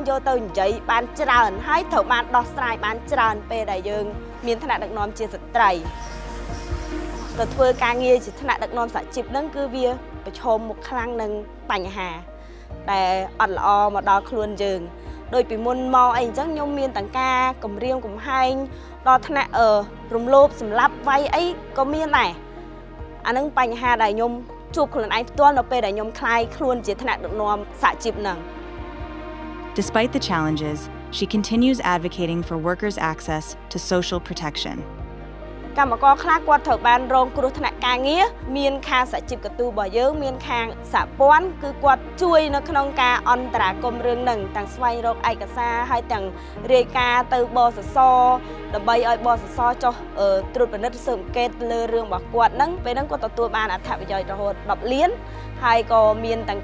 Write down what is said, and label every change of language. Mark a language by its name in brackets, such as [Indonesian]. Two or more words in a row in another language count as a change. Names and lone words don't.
[Khmer] យកទៅនិយាយបានច្រើនហើយត្រូវបានដោះស្រាយបានច្រើនពេលដែលយើងមានថ្នាក់ដឹកនាំជាស្ត្រីទៅធ្វើការងារជាថ្នាក់ដឹកនាំសហជីពហ្នឹងគឺវាប្រឈមមុខខ្លាំងនឹងបញ្ហាដែលអត់ល្អមកដល់ខ្លួនយើងដោយពីមុនមកអីអញ្ចឹងខ្ញុំមានទាំងការគំរាមកំហែងដល់ថ្នាក់រំលោភសម្លាប់វាយអីក៏មានដែរអានឹងបញ្ហាដែលខ្ញុំជួបខ្លួនឯងផ្ទាល់នៅពេលដែលខ្ញុំខ្លាយខ្លួនជាថ្នាក់ដឹកនាំសហជីពហ្នឹង [English] Despite the challenges, she continues advocating for workers' access to social protection. [Khmer] កម្មករខ្លះគាត់ត្រូវបានរងគ្រោះថ្នាក់ការងារមានខាងសហជីពកទូរបស់យើងមានខាងសហព័ន្ធគឺគាត់ជួយនៅក្នុងការអន្តរាគមន៍រឿងហ្នឹងទាំងស្វែងរកឯកសារហើយទាំងរាយការណ៍ ទៅបសសដើម្បីឲ្យបសសចុះត្រួតពិនិត្យស៊ើបអង្កេតលើរឿងរបស់គាត់ហ្នឹងពេលហ្នឹងគាត់ទទួលបានអត្ថប្រយោជន៍រហូត10លានហើយក៏មានទាំង